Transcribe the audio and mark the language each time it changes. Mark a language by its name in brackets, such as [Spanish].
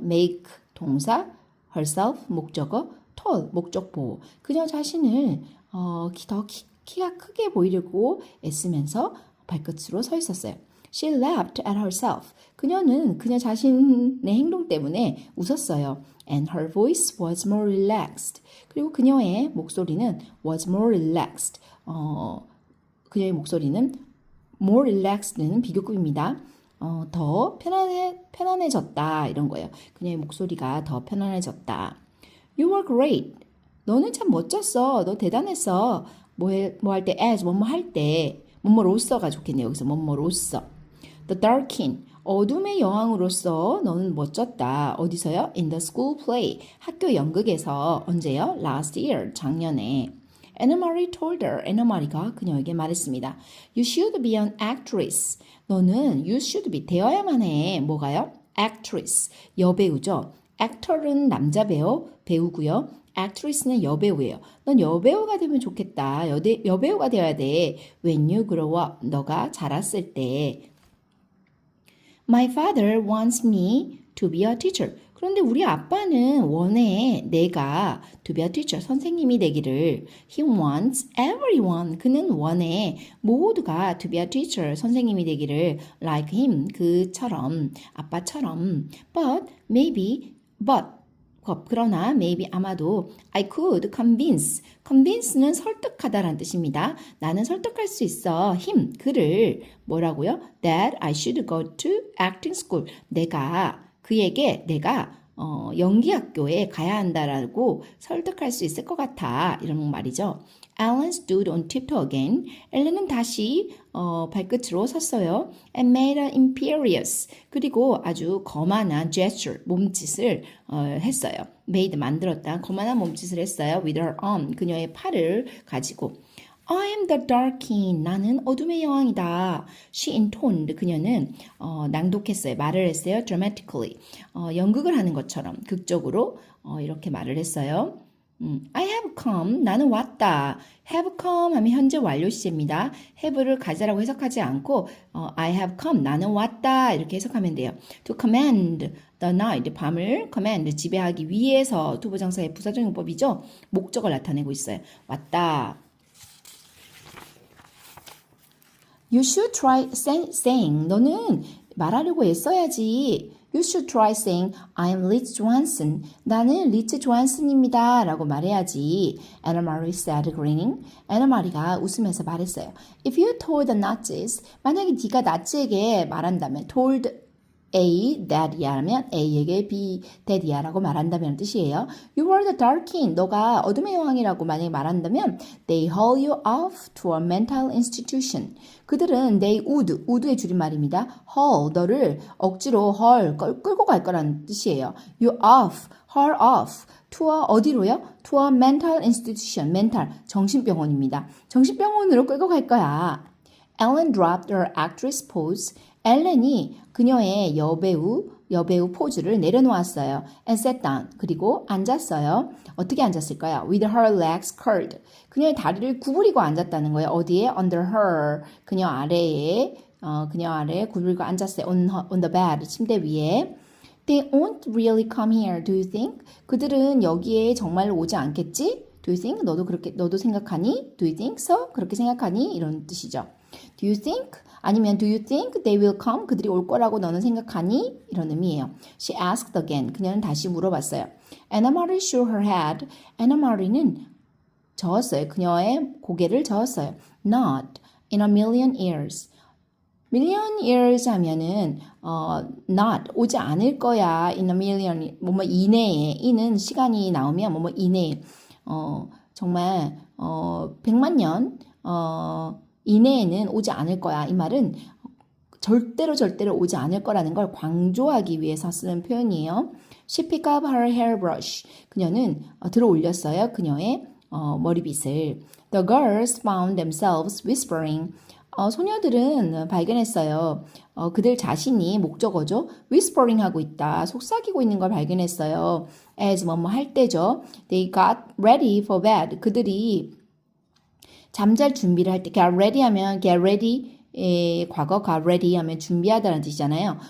[Korean] make 동사 herself 목적어 tall 목적 보호 그녀 자신을 키가 크게 보이려고 애쓰면서 발끝으로 서 있었어요. [English] She laughed at herself. [Korean] 그녀는 그녀 자신의 행동 때문에 웃었어요. [English] And her voice was more relaxed. [Korean] 그리고 그녀의 목소리는 [English] was more relaxed. [Korean] 그녀의 목소리는 more relaxed는 비교급입니다. 더 편안해졌다 이런 거예요. 그녀의 목소리가 더 편안해졌다. [English] You were great. [Korean] 너는 참 멋졌어. 너 대단했어. 뭐 할 때 as 뭐뭐 할 때 뭐뭐로서가 좋겠네요. 여기서 뭐뭐로서. [English] The dark king. [Korean] 어둠의 여왕으로서 너는 멋졌다. 어디서요? [English] In the school play. [Korean] 학교 연극에서 언제요? [English] Last year. [Korean] 작년에. [English] Anna Marie told her. [Korean] Anna Marie가 그녀에게 말했습니다. [English] You should be an actress. [Korean] 너는 [English] you should be [Korean] 되어야만 해. 뭐가요? Actress. 여배우죠. Actor은 남자 배우고요. actress는 여배우예요. 넌 여배우가 되면 좋겠다. 여배우가 되어야 돼. [English] When you grow up. [Korean] 너가 자랐을 때. [English] My father wants me to be a teacher. [Korean] 그런데 우리 아빠는 원해 내가 to be a teacher. 선생님이 되기를. [English] He wants everyone. [Korean] 그는 원해 모두가 to be a teacher. 선생님이 되기를. [English] Like him. [Korean] 그처럼. 아빠처럼. But 그러나 maybe 아마도 [English] I could convince [Korean] 는 설득하다라는 뜻입니다. 나는 설득할 수 있어. 그를 뭐라고요? [English] That I should go to acting school. [Korean] 그에게 내가 연기학교에 가야 한다라고 설득할 수 있을 것 같아. 이런 말이죠. [English] Alan stood on tiptoe again. [Korean] 엘렌은 다시 발끝으로 섰어요. [English] And made an imperious. [Korean] 그리고 아주 거만한 gesture, 몸짓을 했어요. made, 만들었다. 거만한 몸짓을 했어요. [English] With her arm, [Korean] 그녀의 팔을 가지고. [English] I am the dark king. [Korean] 나는 어둠의 여왕이다. [English] She intoned. [Korean] 그녀는 낭독했어요. 말을 했어요. [English] Dramatically. [Korean] 연극을 하는 것처럼 극적으로 이렇게 말을 했어요. [English] I have come. [Korean] 나는 왔다. have come 하면 현재 완료 시제입니다. have를 가자라고 해석하지 않고 I have come. 나는 왔다. 이렇게 해석하면 돼요. [English] To command the night. [Korean] 밤을 command. 지배하기 위해서 투부정사의 부사적 용법이죠. 목적을 나타내고 있어요. 왔다. [English] You should try saying. [Korean] 너는 말하려고 애써야지. [English] You should try saying, I'm Liz Johansson. [Korean] 나는 리츠 조한슨입니다. 라고 말해야지. [English] Anna Marie said, grinning. [Korean] Anna Marie가 웃으면서 말했어요. [English] If you told the Nazis, [Korean] 만약에 네가 나치에게 말한다면, told A, dad야 하면 A에게 B, dad야 라고 말한다면 뜻이에요. [English] You were the dark king. [Korean] 너가 어둠의 여왕이라고 만약에 말한다면 [English] they haul you off to a mental institution. [Korean] 그들은 they would의 줄임말입니다. haul, 너를 억지로 끌고 갈 거라는 뜻이에요. [English] You haul off. to a [Korean] 어디로요? [English] to a mental institution. [Korean] mental, 정신병원입니다. 정신병원으로 끌고 갈 거야. [English] Ellen dropped her actress pose. [Korean] 엘렌이 그녀의 여배우 포즈를 내려놓았어요. [English] And sat down. [Korean] 그리고 앉았어요. 어떻게 앉았을까요? [English] With her legs curled. [Korean] 그녀의 다리를 구부리고 앉았다는 거예요. 어디에? Under her. 그녀 아래에 구부리고 앉았어요. [English] On the bed. [Korean] 침대 위에. [English] They won't really come here, do you think? [Korean] 그들은 여기에 정말로 오지 않겠지? [English] Do you think? [Korean] 너도 생각하니? [English] Do you think so? 그렇게 생각하니? 이런 뜻이죠. Do you think? [Korean] 아니면 do you think they will come? 그들이 올 거라고 너는 생각하니? 이런 의미예요. [English] She asked again. [Korean] 그녀는 다시 물어봤어요. [English] Anna Marie shook her head. [Korean] Anna Marie는 저었어요. 그녀의 고개를 저었어요. [English] Not in a million years. million years 하면은 not [Korean] 오지 않을 거야. in a million 뭐뭐 이내에 이는 시간이 나오면 뭐뭐 이내에 정말 100만 년 이내에는 오지 않을 거야. 이 말은 절대로 오지 않을 거라는 걸 강조하기 위해서 쓰는 표현이에요. She picked up her hairbrush. 그녀는 들어 올렸어요. 그녀의 머리빗을. [English] The girls found themselves whispering. [Korean] 소녀들은 발견했어요. 그들 자신이 목적어죠. whispering 하고 있다. 속삭이고 있는 걸 발견했어요. [English] as [Korean] 뭐뭐 할 때죠. [English] They got ready for bed. [Korean] 그들이 잠잘 준비를 할 때 get ready 하면 get ready 과거 got ready 하면 준비하다는 뜻이잖아요.